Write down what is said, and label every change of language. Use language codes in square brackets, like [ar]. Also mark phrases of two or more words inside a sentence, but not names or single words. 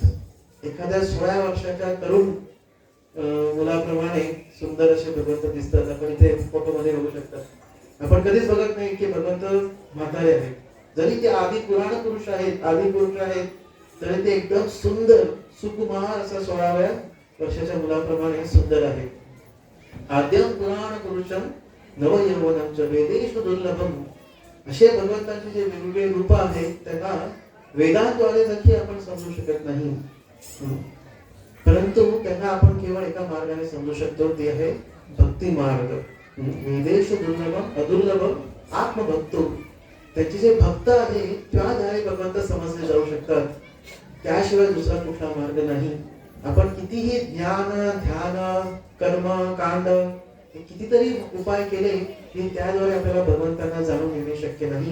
[mr] एखाद्या 16 वर्षाच्या तरुण मुलाप्रमाणे सुंदर असे भगवंत दिसतात. आपण इथे फोटोमध्ये बघू शकता. आपण कधीच बघत नाही की भगवंत म्हातारे आहेत. जरी ते आदि पुराण पुरुष आहेत, आदि पुरुष आहेत, तरी ते एकदम सुंदर सुकुमार असा 16व्या वर्षाच्या मुलाप्रमाणे सुंदर आहेत. [sa] आद्यम पुराण पुरुषम नवयौवनं च वेदेषु दुर्लभम. [mr] असे भगवंतांचे जे वेगवेगळे रूप आहेत त्यांना वेदांद्वारे देखील आपण समजू शकत नाही, परंतु त्यांना आपण केवळ एका मार्गाने समजू शकतो, ते आहे भक्ती मार्ग. [sa] वेदेषु दुर्लभम अदुर्लभम आत्मभक्तो. [mr] त्याचे जे भक्त आहे त्याद्वारे भगवंत समजले जाऊ शकतात. त्याशिवाय दुसरा कुठला मार्ग नाही. आपण कितीही ज्ञान, ध्यान, कर्म, कांड, कितीतरी उपाय केले की त्याद्वारे आपल्याला भगवंतांना जाणून घेणे शक्य नाही.